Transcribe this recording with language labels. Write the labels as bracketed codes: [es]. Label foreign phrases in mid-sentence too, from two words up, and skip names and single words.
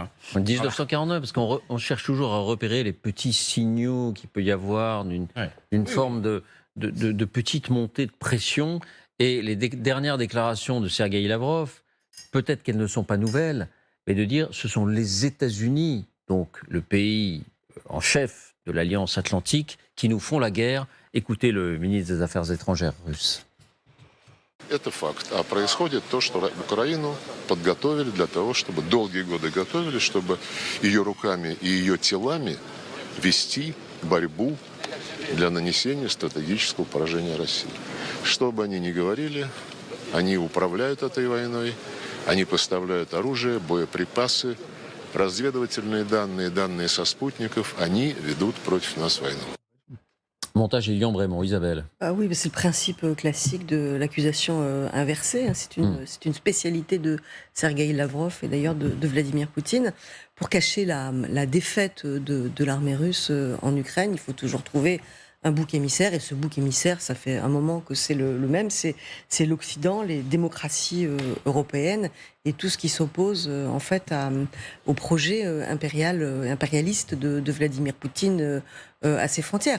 [fr] 1949, parce qu'on cherche toujours à repérer les petits signaux qu'il peut y avoir d'une forme de petite montée de pression. Et les dernières déclarations de Sergueï Lavrov, peut-être qu'elles ne sont pas nouvelles, mais de dire ce sont les États-Unis, donc le pays en chef de l'Alliance Atlantique, qui nous font la guerre. Écoutez le ministre des Affaires étrangères russe. [ru] Это факт. А происходит то, что Украину подготовили для того, чтобы долгие годы готовили, чтобы ее руками и ее телами вести борьбу для нанесения стратегического поражения России. Что бы они ни говорили, они управляют этой войной, они поставляют оружие, боеприпасы, разведывательные данные, данные со спутников, они ведут против нас войну. [fr] Montage et Lyon Brémond, Isabelle. Ah oui, c'est le principe classique de l'accusation inversée. C'est une spécialité de Sergueï Lavrov et d'ailleurs de Vladimir Poutine. Pour cacher la défaite de l'armée russe en Ukraine, il faut toujours trouver un bouc émissaire, et ce bouc émissaire, ça fait un moment que c'est le même, c'est l'Occident, les démocraties européennes et tout ce qui s'oppose en fait au projet impérialiste de Vladimir Poutine à ses frontières.